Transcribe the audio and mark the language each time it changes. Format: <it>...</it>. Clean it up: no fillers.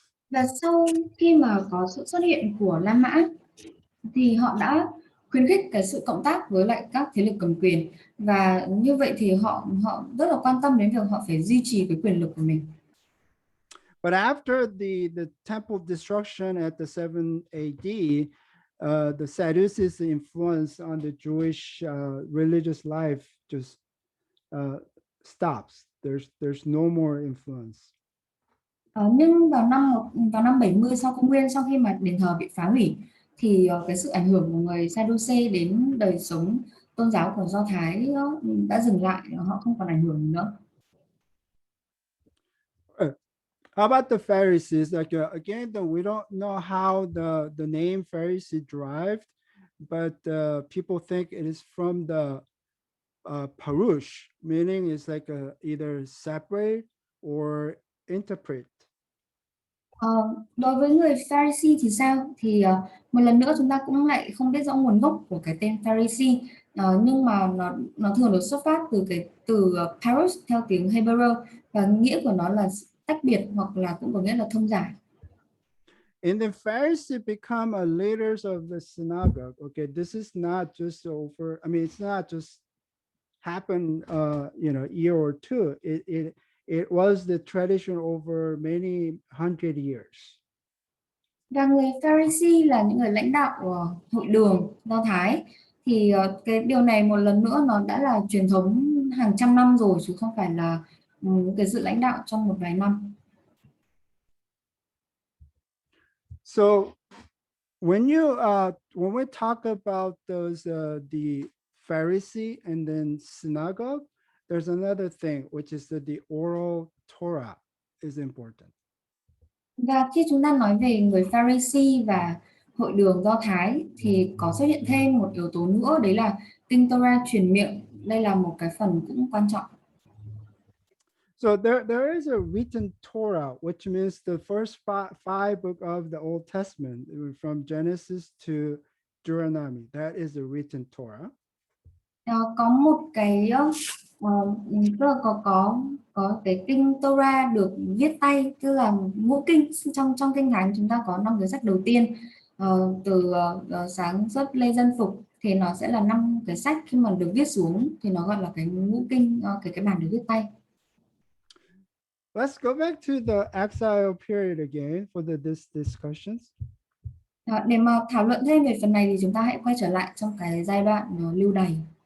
<vi>Và sau khi mà có sự xuất hiện của La Mã thì họ đã khuyến khích cái sự cộng tác với lại các thế lực cầm quyền và như vậy thì họ rất là quan tâm đến việc họ phải duy trì cái quyền lực của mình.</vi> <en>But after the temple destruction at the 7 AD, the Sadducees' influence on the Jewish religious life just stops. There's no more influence.</en> <vi>Nhưng vào năm 70 sau công nguyên, sau khi mà đền thờ bị phá hủy thì cái sự ảnh hưởng của người Sadducee đến đời sống tôn giáo của Do Thái đã dừng lại, họ không còn ảnh hưởng nữa.</vi> <en>How about the Pharisees? Like again, we don't know how the name Pharisee derived, but people think it is from the parush, meaning it's like either separate or interpret.</en> <vi>Đối với người Pharisee thì sao? Thì một lần nữa chúng ta cũng lại không biết rõ nguồn gốc của cái tên Pharisee, nhưng mà nó thường được xuất phát từ cái từ parush theo tiếng Hebrew và nghĩa của nó là tách biệt hoặc là cũng có nghĩa là thông giải.</vi> <en>And then Pharisees become a leaders of the synagogue. Okay, this is not just over. I mean, it's not just happened, year or two. It was the tradition over many 100 years.</en> <vi>Và người Pharisee là những người lãnh đạo hội đường Do Thái thì cái điều này một lần nữa nó đã là truyền thống hàng trăm năm rồi chứ không phải là cái sự lãnh đạo trong một vài năm.</vi> <en>So when we talk about those the Pharisee and then synagogue, there's another thing which is that the oral Torah is important.</en> <vi>Và khi chúng ta nói về người Pharisee và hội đường Do Thái thì có xuất hiện thêm một yếu tố nữa, đấy là kinh Torah truyền miệng. Đây là một cái phần cũng quan trọng.</vi> <en>So there is a written Torah, which means the first five books of the Old Testament, from Genesis to Deuteronomy. That is the written Torah.</en> <vi>Có một cái tức là có cái kinh Torah được viết tay, tức là ngũ kinh. Trong kinh thánh chúng ta có 5 cái sách đầu tiên, từ sáng suốt Lê Dân Phục thì nó sẽ là 5 cái sách, khi mà được viết xuống thì nó gọi là cái ngũ kinh, cái bản được viết tay.</vi> <en>Let's go back to the exile period again for this discussions.</en> <vi>Để mà thảo luận thêm về phần này thì chúng ta hãy quay trở lại trong cái giai đoạn lưu đày.</vi>